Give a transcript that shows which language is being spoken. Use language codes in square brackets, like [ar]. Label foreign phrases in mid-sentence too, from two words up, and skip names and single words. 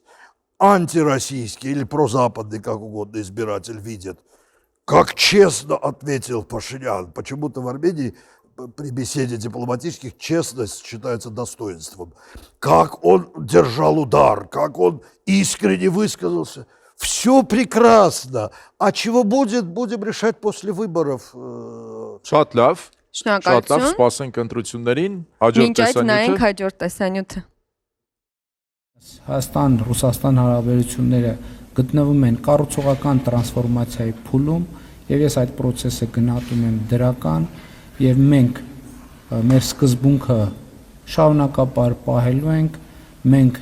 [ru] Антироссийский или прозападный, как угодно, избиратель видит, как честно ответил Пашинян. Почему-то в Армении при беседе дипломатических честность считается достоинством. Как он держал удар, как он искренне высказался. Все прекрасно. А чего будет, будем решать после выборов. [hy] Շատ լավ, Շնորհակալություն։ սպասենք ընտրություններին, հաջորդ Մինչ այդ նայենք տեսանյութը։ հաջորդ տեսանյութը։ Հայաստան-Ռուսաստան հարաբերությունները գտնվում են կառուցողական տրանսֆորմացիայի փուլում եւ ես այդ process-ը գնահատում եմ դրական եւ մենք մեր սկզբունքը շարունակապար պահելու ենք, մենք